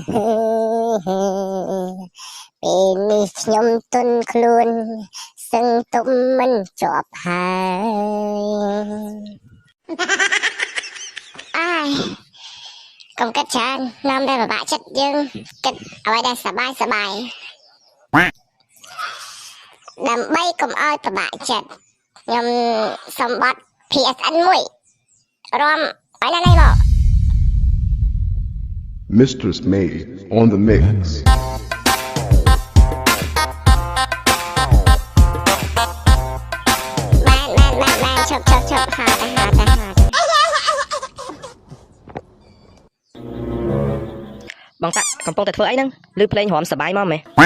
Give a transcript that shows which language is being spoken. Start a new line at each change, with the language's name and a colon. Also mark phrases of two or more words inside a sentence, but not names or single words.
Khmer: នេះខ្ញុំទន់ខ្លួនសឹងទុំមិនជាប់ហើយអាយកុំគិតច្រើននាំតែពិបាកចិត្តយើងគិតអ្វីដែលសប្បាយដើម្បីកុំឲ្យពិបាកចិត្តខ្ញុំសម្បត្តិ PSN មួយរំឲ្យណានេះមក
English: Mistress May on the mix.
Khmer: បានឈប់ហាត់ បងតាកំពុងតែធ្វើអីហ្នឹងឮភ្លេងរំសប្បាយមកមែន